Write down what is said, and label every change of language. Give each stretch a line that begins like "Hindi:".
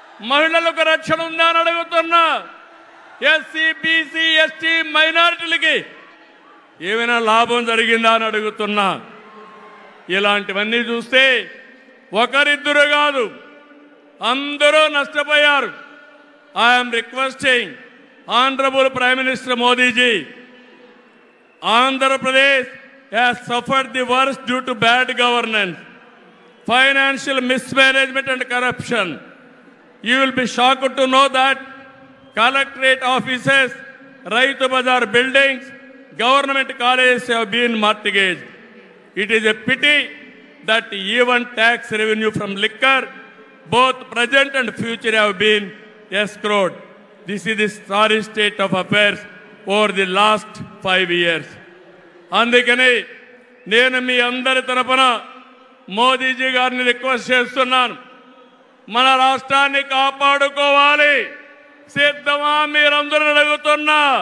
Telugu: మహిళలకు రక్షణ ఉందా అని అడుగుతున్నా. ఎస్సీ, బీసీ, ఎస్టీ మైనారిటీలకి ఏమైనా లాభం జరిగిందా అని అడుగుతున్నా. ఇలాంటివన్నీ చూస్తే ఒకరిద్దరు కాదు, అందరూ నష్టపోయారు.
English: I'm requesting honourable prime minister Modiji, Andhra has suffered the worst due to bad governance, financial mismanagement and corruption. You will be shocked to know that collectorate offices, Raitu Bazar buildings, government colleges have been mortgaged. It is a pity that even tax revenue from liquor, both present and future, have been escrowed. This is the sorry state of affairs over the last 5 years.
Telugu: అందుకని నేను మీ అందరి తరపున మోదీజీ గారిని request చేస్తున్నాను. మన రాష్ట్రాన్ని కాపాడుకోవాలి. సిద్ధమా మీరందరూ అడుగుతున్నా.